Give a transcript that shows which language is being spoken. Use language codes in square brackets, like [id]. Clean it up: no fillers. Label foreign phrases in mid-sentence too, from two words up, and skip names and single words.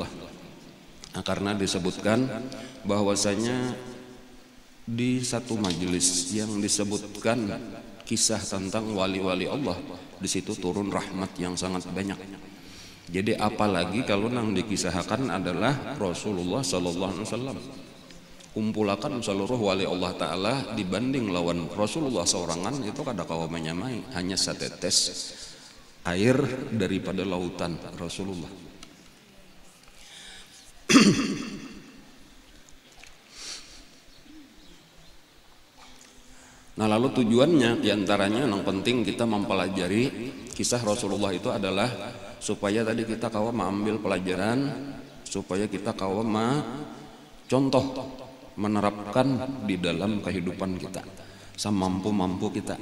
[id] Nah, karena disebutkan bahwasanya di satu majelis yang disebutkan kisah tentang wali-wali Allah, di situ turun rahmat yang sangat banyak. Jadi apalagi kalau yang dikisahkan adalah Rasulullah [ar] sallallahu alaihi wasallam. [bjn] Kumpulakan seluruh wali Allah Ta'ala dibanding lawan Rasulullah seorangan itu kadakawa menyamai, [id] hanya setetes air daripada lautan Rasulullah. [bjn] Nah, lalu tujuannya diantaranya yang penting kita mempelajari kisah Rasulullah itu adalah supaya tadi kita kawa mengambil pelajaran, supaya kita kawa contoh menerapkan di dalam kehidupan kita semampu-mampu kita.